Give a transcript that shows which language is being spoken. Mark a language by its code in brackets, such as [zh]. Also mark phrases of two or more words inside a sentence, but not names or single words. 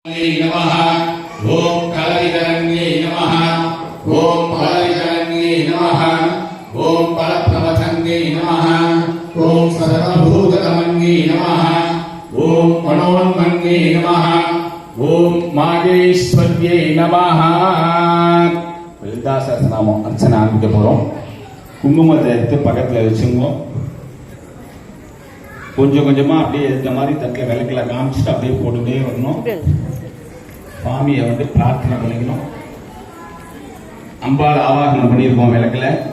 [sa] नमः ओम कलवितरण्ये नमः ओम कलवितरण्ये नमः ओम फलप्रवचन्ये नमः ओम सर्वभूतमन्ये नमः ओम मनोन्मन्ये नमः ओम माहेश्वर्ये नमः ललितासहस्रनामம் [ta] அர்ச்சனை ஆரம்பிக்க போறோம். குங்குமத்தை எடுத்து பக்கத்துல வச்சுங்க. கொஞ்சம் கொஞ்சமா அப்படியே இந்த மாதிரி தட்டில் விளக்குல காமிச்சிட்டு அப்படியே போட்டுட்டே வரணும். சுவாமியை பிரார்த்தனை பண்ணிக்கணும். அம்பாள் ஆவாகனம் பண்ணியிருக்கோம் விளக்குல.